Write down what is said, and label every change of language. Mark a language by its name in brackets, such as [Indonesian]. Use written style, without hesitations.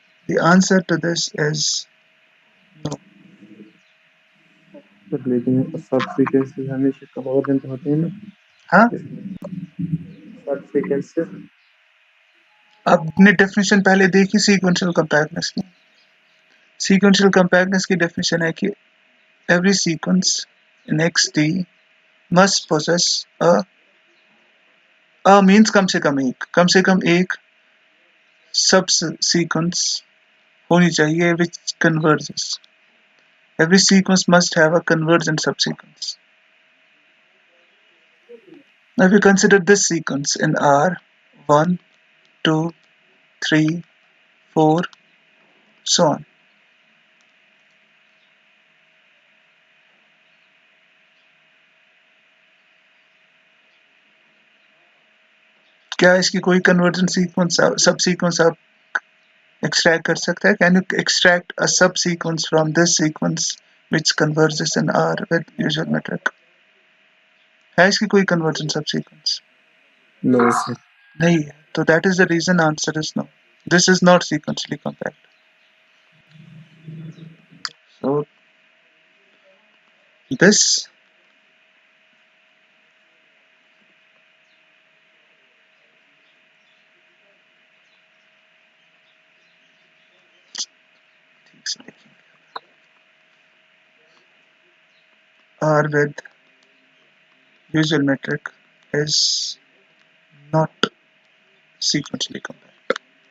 [English] The answer to this is no. [Hindi] तो लेकिन सब सीक्वेंसेस हमेशा कन्वर्जेंट होते हैं ना. हाँ, सब सीक्वेंसेस आपने डेफिनेशन पहले देखी sequential compactness की. [English] Sequential compactness [Hindi] की डेफिनेशन है कि [English] every sequence in XD must possess a means [Hindi] कम से कम एक [English] subsequence [Hindi] होनी चाहिए [English] which converges. Every sequence must have a convergent subsequence. Now if you consider this sequence in R, 1, 2, 3, 4, so on. [Hindi] क्या इसकी कोई convergent sequence subsequence आप extract कर सकते हैं? [English] Can you extract a subsequence from this sequence which converges in R with usual metric? [Hindi] है इसकी कोई convergent subsequence? [English] No sir. [Hindi] नहीं है. [English] तो that is the reason answer is no. This is not sequentially compact. So this R with usual metric is not sequentially compact.